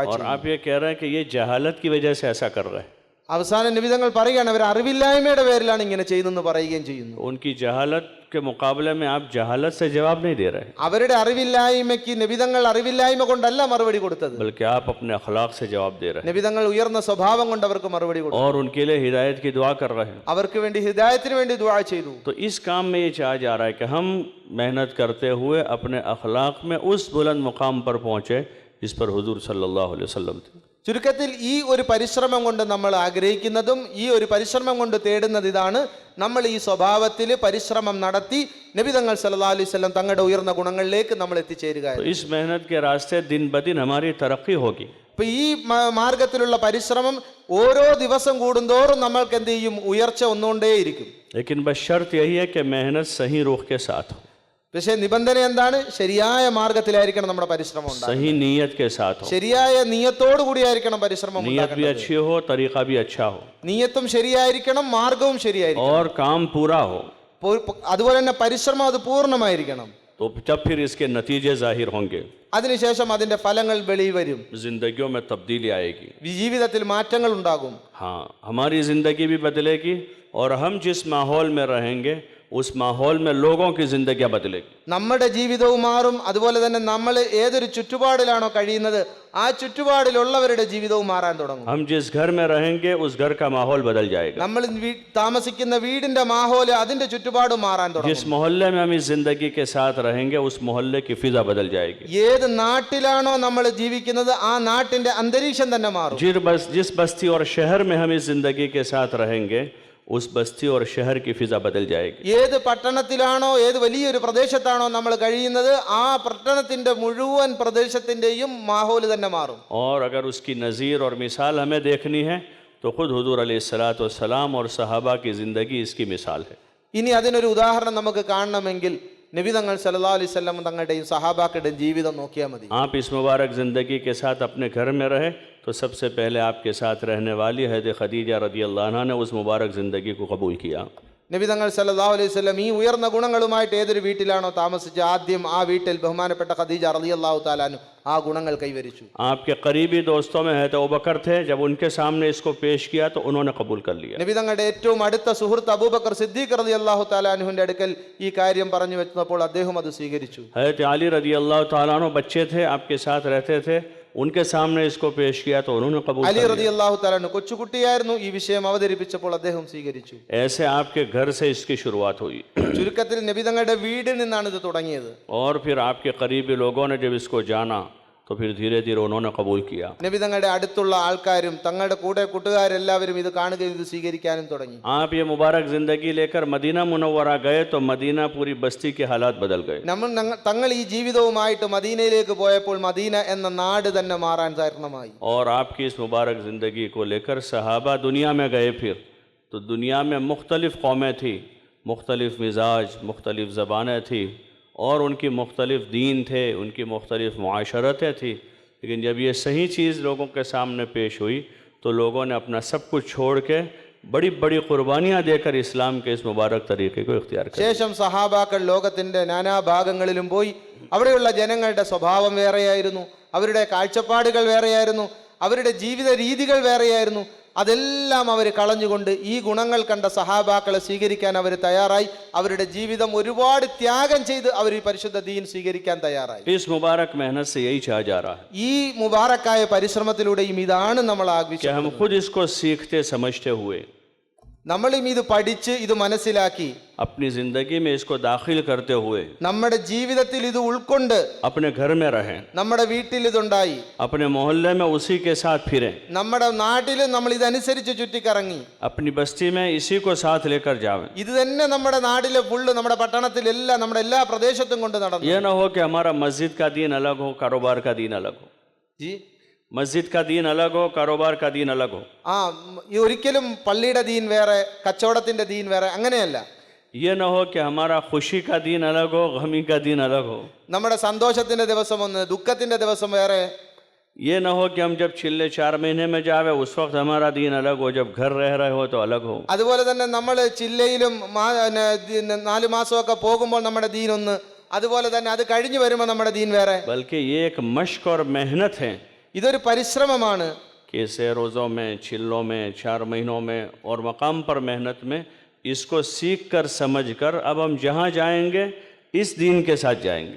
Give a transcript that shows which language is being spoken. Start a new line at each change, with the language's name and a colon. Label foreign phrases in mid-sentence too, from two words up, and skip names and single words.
Urdu: اور
Malayalam: ചെയ്തു.
Urdu: آپ یہ کہہ رہے ہیں کہ یہ جہالت کی وجہ سے ایسا کر رہے ہیں.
Malayalam: അവസാനം നബി തങ്ങൾ പറയുകയാണ്, അവർ അറിവില്ലായ്മയുടെ പേരിലാണ് ഇങ്ങനെ ചെയ്യുന്നെന്ന് പറയുകയും ചെയ്യുന്നു.
Urdu: ان کی جہالت کے مقابلے میں آپ جہالت سے جواب نہیں دے رہے,
Malayalam: അവരുടെ അറിവില്ലായ്മയ്ക്ക് നബി തങ്ങൾ അറിവില്ലായ്മ കൊണ്ടല്ല മറുപടി കൊടുത്തത്,
Urdu: بلکہ آپ اپنے اخلاق سے جواب دے رہے ہیں
Malayalam: നബി തങ്ങൾ ഉയർന്ന സ്വഭാവം കൊണ്ട് അവർക്ക് മറുപടി കൊടുത്തു.
Urdu: اور ان کے لیے ہدایت کی دعا کر رہے ہیں.
Malayalam: അവർക്ക് വേണ്ടി ഹിദായത്തിന് വേണ്ടി ദുആ ചെയ്തു.
Urdu: تو اس کام میں یہ چاہا جا رہا ہے کہ ہم محنت کرتے ہوئے اپنے اخلاق میں اس بلند مقام پر پہنچے جس پر حضور
Arabic: صلى الله عليه وسلم
Urdu: تھے.
Malayalam: ചുരുക്കത്തിൽ ഈ ഒരു പരിശ്രമം കൊണ്ട് നമ്മൾ ആഗ്രഹിക്കുന്നതും ഈ ഒരു പരിശ്രമം കൊണ്ട് തേടുന്നത് ഇതാണ്, നമ്മൾ ഈ സ്വഭാവത്തിൽ പരിശ്രമം നടത്തി നബി തങ്ങൾ
Arabic: صلى الله عليه وسلم
Malayalam: തങ്ങളുടെ ഉയർന്ന ഗുണങ്ങളിലേക്ക് നമ്മൾ എത്തിച്ചേരുക.
Urdu: تو اس محنت کے راستے دن بہ دن ہماری ترقی ہوگی.
Malayalam: അപ്പൊ ഈ മാർഗത്തിലുള്ള പരിശ്രമം ഓരോ ദിവസം കൂടുന്തോറും നമ്മൾക്ക് എന്ത് ചെയ്യും, ഉയർച്ച ഒന്നുകൊണ്ടേയിരിക്കും.
Urdu: لیکن بس شرط یہی ہے کہ محنت صحیح رخ کے ساتھ ہو,
Malayalam: പക്ഷേ നിബന്ധന എന്താണ്? ശരിയായ മാർഗത്തിലായിരിക്കണം നമ്മുടെ പരിശ്രമം ഉണ്ടാകുന്നത്.
Urdu: صحیح نیت کے ساتھ ہو.
Malayalam: ശരിയായ നിയത്തോടു കൂടിയായിരിക്കണം പരിശ്രമം
Urdu: نیت بھی
Malayalam: ഉണ്ടാകേണ്ടത്.
Urdu: اچھی ہو، طریقہ بھی اچھا ہو,
Malayalam: നിയത്തും ശരിയായിരിക്കണം, മാർഗവും ശരിയായിരിക്കണം,
Urdu: اور کام پورا ہو.
Malayalam: അതുപോലെ തന്നെ പരിശ്രമം അത് പൂർണ്ണമായിരിക്കണം.
Urdu: تو جب پھر اس کے نتیجے ظاہر ہوں گے,
Malayalam: അതിനുശേഷം അതിന്റെ ഫലങ്ങൾ വെളി വരും,
Urdu: زندگیوں میں تبدیلی آئے گی.
Malayalam: ജീവിതത്തിൽ മാറ്റങ്ങൾ ഉണ്ടാകും.
Urdu: ہاں، ہماری زندگی بھی بدلے گی اور ہم جس ماحول میں رہیں گے اس ماحول میں لوگوں کی زندگیاں بدلے گی.
Malayalam: നമ്മുടെ ജീവിതവും മാറും. അതുപോലെ തന്നെ നമ്മൾ ഏതൊരു ചുറ്റുപാടിലാണോ കഴിയുന്നത് ആ ചുറ്റുപാടിലുള്ളവരുടെ ജീവിതവും മാറാൻ തുടങ്ങും.
Urdu: ہم جس گھر میں رہیں گے اس گھر کا ماحول بدل جائے گا.
Malayalam: നമ്മൾ താമസിക്കുന്ന വീടിന്റെ മാഹോല് അതിന്റെ ചുറ്റുപാടും മാറാൻ തുടങ്ങും.
Urdu: جس محلے میں ہم اس زندگی کے ساتھ رہیں گے اس محلے کی فضا بدل جائے گی.
Malayalam: ഏത് നാട്ടിലാണോ നമ്മൾ ജീവിക്കുന്നത് ആ നാട്ടിന്റെ അന്തരീക്ഷം തന്നെ മാറും.
Urdu: جس بستی اور شہر میں ہم اس زندگی کے ساتھ رہیں گے اس بستی اور شہر کی فضا بدل جائے گی.
Malayalam: ഏത് പട്ടണത്തിലാണോ ഏത് വലിയൊരു പ്രദേശത്താണോ നമ്മൾ കഴിയുന്നത് ആ പട്ടണത്തിന്റെ മുഴുവൻ പ്രദേശത്തിന്റെയും മാഹോല് തന്നെ മാറും.
Urdu: اور اگر اس کی نظیر اور مثال ہمیں دیکھنی ہے تو خود حضور
Arabic: عليه الصلاة والسلام
Urdu: اور صحابہ کی زندگی اس کی مثال ہے.
Malayalam: ഇനി അതിനൊരു ഉദാഹരണം നമുക്ക് കാണണമെങ്കിൽ നബി തങ്ങൾ
Arabic: صلى الله عليه وسلم
Malayalam: തങ്ങളുടെയും സഹാബാക്കളുടെയും ജീവിതം നോക്കിയാൽ മതി.
Urdu: آپ اس مبارک زندگی کے ساتھ اپنے گھر میں رہے تو سب سے پہلے آپ کے ساتھ رہنے والی حضرت خدیجہ
Arabic: رضي الله عنها
Urdu: نے اس مبارک زندگی کو قبول کیا.
Malayalam: നബി തങ്ങൾ
Arabic: صلى الله عليه وسلم
Malayalam: ഈ ഉയർന്ന ഗുണങ്ങളുമായിട്ട് ഏതൊരു വീട്ടിലാണോ താമസിച്ച് ആദ്യം ആ വീട്ടിൽ ബഹുമാനപ്പെട്ട ഖദീജ
Arabic: رضي الله تعالى عنها
Malayalam: ആ ഗുണങ്ങൾ കൈവരിച്ചു.
Urdu: آپ کے قریبی دوستوں میں حضرت ابوبکر تھے، جب ان کے سامنے اس کو پیش کیا تو انہوں نے قبول کر لیا.
Malayalam: നബി തങ്ങളുടെ ഏറ്റവും അടുത്ത സുഹൃത്ത് അബൂബക്കർ സിദ്ദീഖ്
Arabic: رضي الله تعالى
Malayalam: അൻഹുവിന്റെ അടുക്കൽ ഈ കാര്യം പറഞ്ഞു വെച്ചപ്പോൾ അദ്ദേഹം അത് സ്വീകരിച്ചു.
Urdu: حضرت علی
Arabic: رضي الله تعالى عنه
Urdu: بچے تھے، آپ کے ساتھ رہتے تھے، ان کے سامنے اس کو پیش کیا تو انہوں نے قبول
Malayalam: അലി
Urdu: کر لیا.
Arabic: رضي الله تعالى عنه
Malayalam: കൊച്ചുകുട്ടിയായിരുന്നു, ഈ വിഷയം അവതരിപ്പിച്ചപ്പോൾ അദ്ദേഹം സ്വീകരിച്ചു.
Urdu: ایسے آپ کے گھر سے اس کی شروعات ہوئی
Malayalam: ചുരുക്കത്തിൽ നബി തങ്ങളുടെ വീടിൽ നിന്നാണ് ഇത് തുടങ്ങിയത്.
Urdu: اور پھر آپ کے قریبی لوگوں نے جب اس کو جانا تو پھر دھیرے دھیرے انہوں نے قبول کیا.
Malayalam: നബി തങ്ങളുടെ അടുത്തുള്ള ആൾക്കാരും തങ്ങളുടെ കൂടെ കൂട്ടുകാരെല്ലാവരും ഇത് കാണുകയും ഇത് സ്വീകരിക്കാനും തുടങ്ങി.
Urdu: آپ یہ مبارک زندگی لے کر مدینہ منورہ گئے تو مدینہ پوری بستی کے حالات بدل گئے.
Malayalam: തങ്ങൾ ഈ ജീവിതവുമായിട്ട് മദീനയിലേക്ക് പോയപ്പോൾ മദീന എന്ന നാട് തന്നെ മാറാൻ കാരണമായി.
Urdu: اور آپ کی اس مبارک زندگی کو لے کر صحابہ دنیا میں گئے پھر تو دنیا میں مختلف قومیں تھی، مختلف مزاج، مختلف زبانیں تھی اور ان کی مختلف دین تھے، ان کی مختلف معاشرتیں تھی. لیکن جب یہ صحیح چیز لوگوں کے سامنے پیش ہوئی تو لوگوں نے اپنا سب کچھ چھوڑ کے بڑی بڑی قربانیاں دے کر اسلام کے اس مبارک طریقے کو اختیار کیا.
Malayalam: ശേഷം സഹാബാക്കൾ ലോകത്തിൻ്റെ നാനാഭാഗങ്ങളിലും പോയി അവിടെയുള്ള ജനങ്ങളുടെ സ്വഭാവം വേറെയായിരുന്നു, അവരുടെ കാഴ്ചപ്പാടുകൾ വേറെയായിരുന്നു, അവരുടെ ജീവിത രീതികൾ വേറെയായിരുന്നു. അതെല്ലാം അവർ കളഞ്ഞുകൊണ്ട് ഈ ഗുണങ്ങൾ കണ്ട സഹാബാക്കളെ സ്വീകരിക്കാൻ അവർ തയ്യാറായി. അവരുടെ ജീവിതം ഒരുപാട് ത്യാഗം ചെയ്ത് അവർ ഈ പരിശുദ്ധ ദീൻ സ്വീകരിക്കാൻ തയ്യാറായി.
Urdu: اس مبارک محنت سے یہی چاہا جا رہا ہے
Malayalam: ഈ മുബാറക്കായ പരിശ്രമത്തിലൂടെയും ഇതാണ് നമ്മൾ
Urdu: کہ
Malayalam: ആഗ്രഹിച്ചത്.
Urdu: ہم خود اس کو سیکھتے سمجھتے ہوئے
Malayalam: നമ്മളും ഇത് പഠിച്ച് ഇത് മനസ്സിലാക്കി
Urdu: اپنی زندگی میں اس کو داخل کرتے ہوئے
Malayalam: നമ്മുടെ ജീവിതത്തിൽ ഇത് ഉൾക്കൊണ്ട്
Urdu: اپنے گھر میں رہیں,
Malayalam: നമ്മുടെ വീട്ടിൽ ഇതുണ്ടായി,
Urdu: اپنے محلے میں اسی کے ساتھ پھریں,
Malayalam: നമ്മുടെ നാട്ടിലും നമ്മൾ ഇതനുസരിച്ച് ചുറ്റിക്കറങ്ങി,
Urdu: اپنی بستی میں اسی کو ساتھ لے کر جاویں.
Malayalam: ഇത് തന്നെ നമ്മുടെ നാട്ടിലെ ഫുള്ള് നമ്മുടെ പട്ടണത്തിലെല്ലാം നമ്മുടെ എല്ലാ പ്രദേശത്തും കൊണ്ട് നടന്നു.
Urdu: یہ نہ ہو کہ ہمارا مسجد کا دین الگ ہو، کاروبار کا دین الگ ہو. ജി مسجد کا دین الگ ہو، کاروبار کا دین الگ ہو.
Malayalam: ഈ ഒരിക്കലും പള്ളിയുടെ ദീൻ വേറെ കച്ചവടത്തിന്റെ ദീൻ വേറെ അങ്ങനെയല്ല.
Urdu: یہ نہ ہو کہ ہمارا خوشی کا دین الگ ہو، غمی کا دین الگ ہو.
Malayalam: നമ്മുടെ സന്തോഷത്തിന്റെ ദിവസം ഒന്ന്, ദുഃഖത്തിന്റെ ദിവസം വേറെ.
Urdu: یہ نہ ہو کہ ہم جب چلے 4 مہینے میں جاوے اس وقت ہمارا دین الگ ہو، جب گھر رہ رہے ہو تو الگ ہو.
Malayalam: അതുപോലെ തന്നെ നമ്മൾ ചില്ലയിലും 4 മാസമൊക്കെ പോകുമ്പോൾ നമ്മുടെ ദീൻ ഒന്ന്, അതുപോലെ തന്നെ അത് കഴിഞ്ഞു വരുമ്പോൾ നമ്മുടെ ദീൻ വേറെ.
Urdu: بلکہ یہ ایک مشق اور محنت ہے
Malayalam: ഇതൊരു പരിശ്രമമാണ്.
Urdu: کہ اسے روزوں میں، چلوں میں، 4 مہینوں میں اور مقام پر محنت میں اس کو سیکھ کر سمجھ کر اب ہم جہاں جائیں گے اس دین کے ساتھ جائیں گے.